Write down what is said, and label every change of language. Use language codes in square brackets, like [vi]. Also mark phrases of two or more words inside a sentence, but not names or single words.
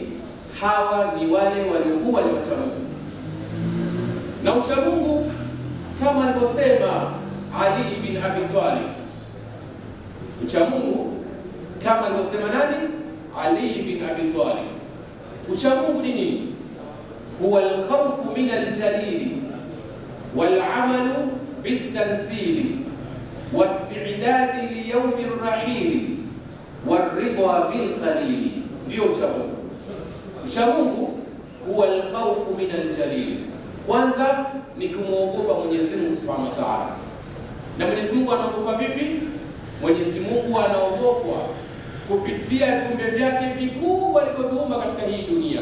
[sw] Hawa ni wale waliokuwa ni wacha Mungu. Na ucha Mungu kama alivyosema Ali ibn Abi Talib, ucha Mungu kama alivyosema nani? Ali ibn Abi Talib, ucha Mungu ni nini? [ar] هو الخوف من الجليل والعمل بالتنزيل واستعداد ليوم الرحيل والرضا بالقليل. [sw] ndio ucha Mungu. Ucha Mungu [ar] هو الخوف من الجليل, [sw] kwanza ni kumwogopa Mwenyezi Mungu [ar] سبحانه وتعالى. [sw] Na Mwenyezi Mungu anaogopa vipi? Mwenyezi Mungu anaogopwa kupitia viumbe vyake vikubwa alivyoviumba katika hii dunia.